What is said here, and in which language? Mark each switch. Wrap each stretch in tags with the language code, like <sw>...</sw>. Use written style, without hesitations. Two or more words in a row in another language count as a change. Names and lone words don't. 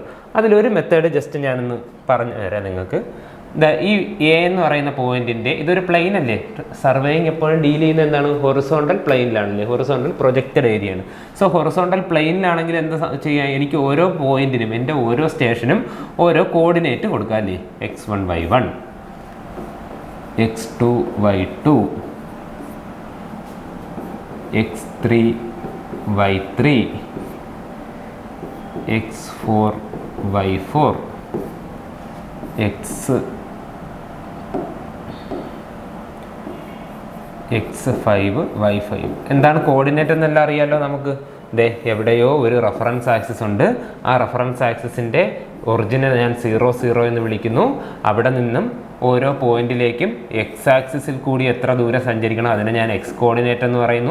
<ml>അതിലൊരു</ml> <en>method just</en> <ml>ഞാനൊന്ന് പറഞ്ഞു തരാം നിങ്ങൾക്ക്. ഈ എ എന്ന് പറയുന്ന പോയിന്റിൻ്റെ, ഇതൊരു പ്ലെയിൻ അല്ലേ? സർവേയിങ് എപ്പോഴും ഡീൽ ചെയ്യുന്നത് എന്താണ്? ഹൊറിസോണ്ടൽ പ്ലെയിനിലാണല്ലേ?</ml> <en>horizontal projected</en> <ml>ഏരിയയാണ്.</ml> <en>so horizontal</en> <ml>പ്ലെയിനിലാണെങ്കിൽ എന്താ ചെയ്യാം? എനിക്ക് ഓരോ പോയിന്റിനും, എൻ്റെ ഓരോ സ്റ്റേഷനും ഓരോ കോർഡിനേറ്റ് കൊടുക്കാം അല്ലേ? x1 y1, x2 y2, x3 y3, x4 y4, x5 y5. എന്താണ് കോർഡിനേറ്റ് എന്നെല്ലാം അറിയാമല്ലോ നമുക്ക്. എവിടെയോ ഒരു</ml> <en>reference axis</en> <ml>ഉണ്ട്. ആ റെഫറൻസ് ആക്സിസിൻ്റെ ഒറിജിനെ ഞാൻ 0, 0 എന്ന് വിളിക്കുന്നു. അവിടെ നിന്നും ഓരോ പോയിന്റിലേക്കും എക്സ് ആക്സിസിൽ കൂടി എത്ര ദൂരം സഞ്ചരിക്കണം അതിനെ ഞാൻ</ml> <en>x coordinate</en> <ml>എന്ന് പറയുന്നു.</ml>